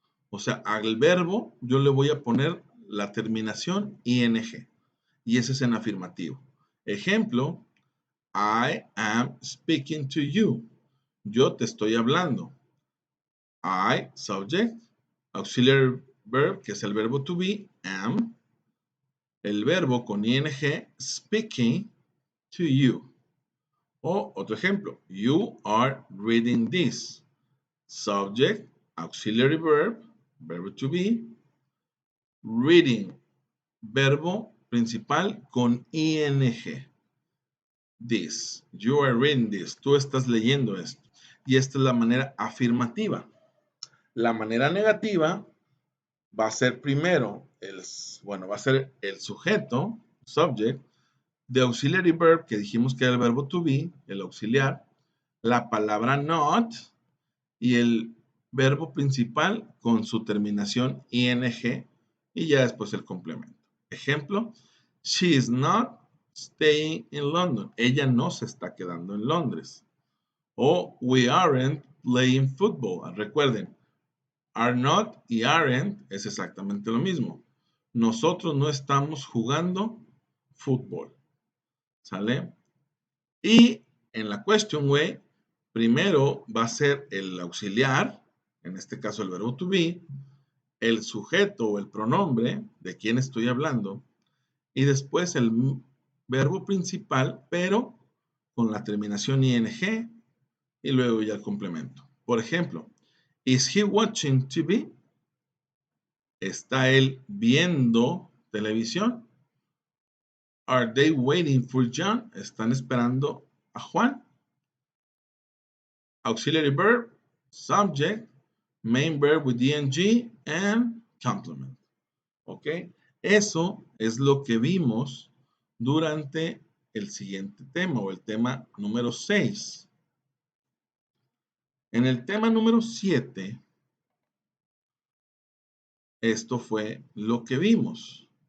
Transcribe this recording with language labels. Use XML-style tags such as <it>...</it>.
<es>O sea, al verbo yo le voy a poner la terminación ing. Y ese es en afirmativo.</es> <en>Ejemplo, I am speaking to you.</en> <es>Yo te estoy hablando. I, subject, auxiliary verb, que es el verbo to be, am, el verbo con ing, speaking to you.</es> <en>O otro ejemplo, you are reading this. Subject, auxiliary verb, verbo to be, reading, verbo principal con ing. This, you are reading this, tú estás leyendo esto.</en> <es>Y esta es la manera afirmativa. La manera negativa va a ser primero va a ser el sujeto, subject, de auxiliary verb, que dijimos que era el verbo to be, el auxiliar, la palabra not y el verbo principal con su terminación ing y ya después el complemento.</es> <en>Ejemplo, she is not staying in London.</en> <es>Ella no se está quedando en Londres.</es> <en>O we aren't playing football.</en> <es>Recuerden, are not y aren't es exactamente lo mismo. Nosotros no estamos jugando fútbol. ¿Sale? Y en la question way, primero va a ser el auxiliar, en este caso el verbo to be, el sujeto o el pronombre de quién estoy hablando, y después el verbo principal, pero con la terminación ing, y luego ya el complemento. Por ejemplo, is he watching TV? ¿Está él viendo televisión?</es> <en>Are they waiting for John? ¿Están esperando a Juan? Auxiliary verb, subject, main verb with ing, and complement. ¿Ok?</en> <es>Eso es lo que vimos durante el siguiente tema o el tema número 6. En el tema número 7, esto fue lo que vimos.</es>